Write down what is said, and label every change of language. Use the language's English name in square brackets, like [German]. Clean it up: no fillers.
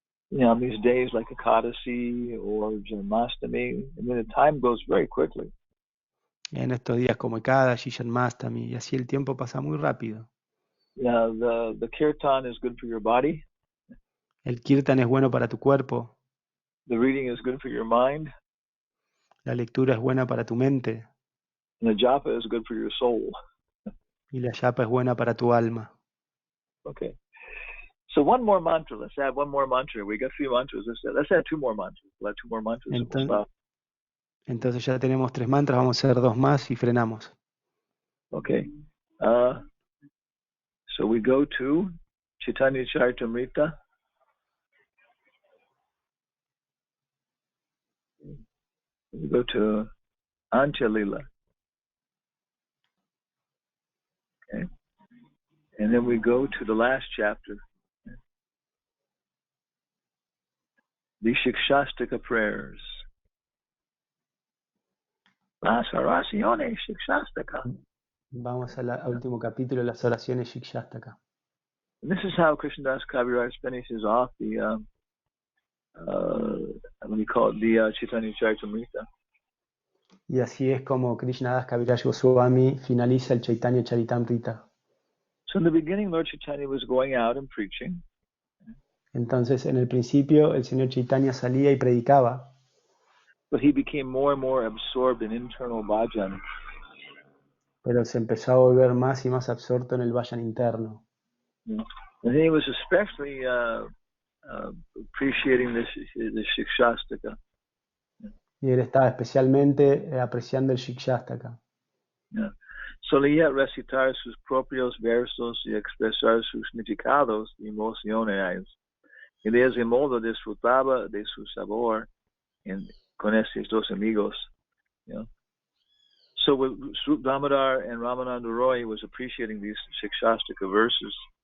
[English] You know, on these days like Ekadasi or Janmashtami, I mean, the time goes very quickly. [Spanish] En estos días como Ekadashi, Janmashtami, y así el tiempo pasa muy rápido. [English] Yeah, the kirtan is good for your body. [Spanish] El kirtan es bueno para tu cuerpo. [English] The reading is good for your mind. [Spanish] La lectura es buena para tu mente. [English] And the japa is good for your soul. [Spanish] Y la japa es buena para tu alma. [English] Okay. So one more mantra. Let's add one more mantra. We got 3 mantras. Let's add 2 more mantras. We'll add 2 more mantras. [Spanish] Entonces ya tenemos 3 mantras, vamos a hacer 2 más y frenamos. [English] Okay. So we go to Caitanya Charitamrita. We go to Antya-lila. Okay. And then we go to the last chapter. The Shikshastaka prayers. [Spanish] Las oraciones Shikshastaka. Vamos al último capítulo, las oraciones Shikshastaka. [English] And this is how Krishnadas Kaviraj finishes off the what do you call it, the Caitanya Charitamrita. [Spanish] Y así es como Krishnadas Kaviraj Goswami finaliza el Chaitanya Charitamrita. [English] So in the beginning, Lord Chaitanya was going out and preaching. [Spanish] Entonces, en el principio, el Señor Chaitanya salía y predicaba. [English] But he became more and more absorbed in internal bhajan. [Spanish] Pero se empezó a volver más y más absorto en el vayan interno. [English] And he was especially appreciating the Shikshastaka. [Spanish] Y él estaba especialmente apreciando el Shikshastaka. [English] Yeah. [Spanish] Solía recitar sus propios versos y expresar sus significados y emociones. Y de ese modo disfrutaba de su sabor con estos dos amigos. [English] You know? So Swarup Damodar and Ramananda Roy was appreciating these Shikshastaka verses.